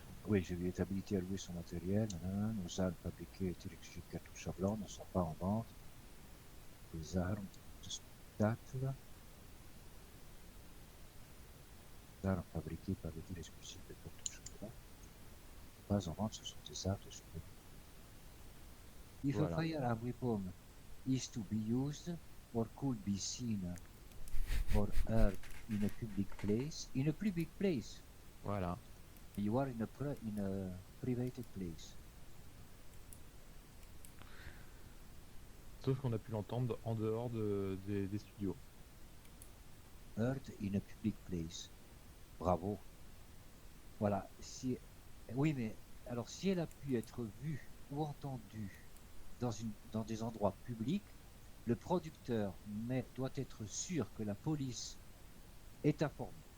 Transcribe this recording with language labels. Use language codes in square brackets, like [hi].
[fr] Oui, je lui ai habilité à louer son matériel. Nos armes fabriquées et dirigées cartouches à blanc ne sont pas en vente. Les armes de spectacle. Les armes fabriquées par le deal exclusif de cartouches à blanc. Pas en vente, ce sont des armes de spectacle. [en] If a firearm weapon is to be used or could be seen or heard in a public place, [fr] Voilà. [en] You are in a private place. [fr] Sauf qu'on a pu l'entendre en dehors des studios. [en] Heard in a public place. [fr] Bravo. Voilà. Oui, mais alors si elle a pu être vue ou entendue dans des endroits publics, le producteur doit être sûr que la police est informée.